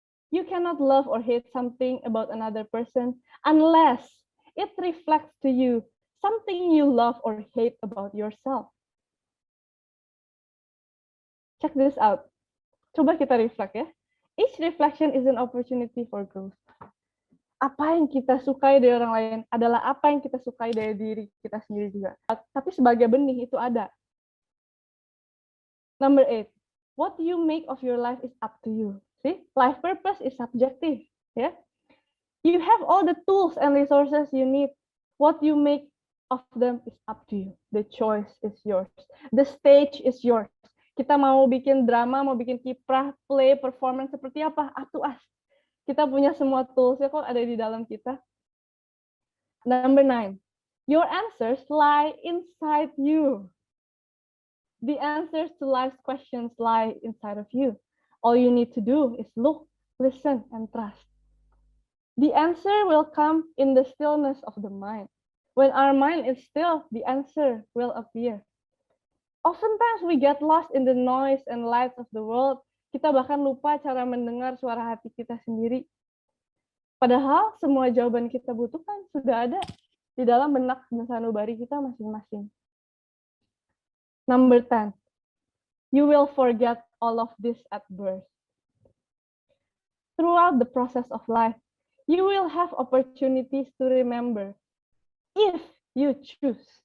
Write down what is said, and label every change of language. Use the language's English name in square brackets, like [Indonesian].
[English] You cannot love or hate something about another person unless it reflects to you something you love or hate about yourself. Check this out. [Indonesian] Coba kita [English] reflect ya. Each reflection is an opportunity for growth. [Indonesian] Apa yang kita sukai dari orang lain adalah apa yang kita sukai dari diri kita sendiri juga. Tapi sebagai benih itu ada. [English] Number 8, what you make of your life is up to you. See, life purpose is subjective. Yeah, you have all the tools and resources you need. What you make of them is up to you. The choice is yours. The stage is yours. [Indonesian] Kita mau bikin drama, mau bikin kiprah, play, performance seperti apa, [English] up to us. [Indonesian] Kita punya semua tools-nya kok ada di dalam kita. [English] Number 9, your answers lie inside you. The answers to life's questions lie inside of you. All you need to do is look, listen, and trust. The answer will come in the stillness of the mind. When our mind is still, the answer will appear. Oftentimes we get lost in the noise and lights of the world. [Indonesian] Kita bahkan lupa cara mendengar suara hati kita sendiri. Padahal semua jawaban kita butuhkan sudah ada di dalam benak dan sanubari kita masing-masing. [English] Number 10, you will forget all of this at birth. Throughout the process of life, you will have opportunities to remember if you choose.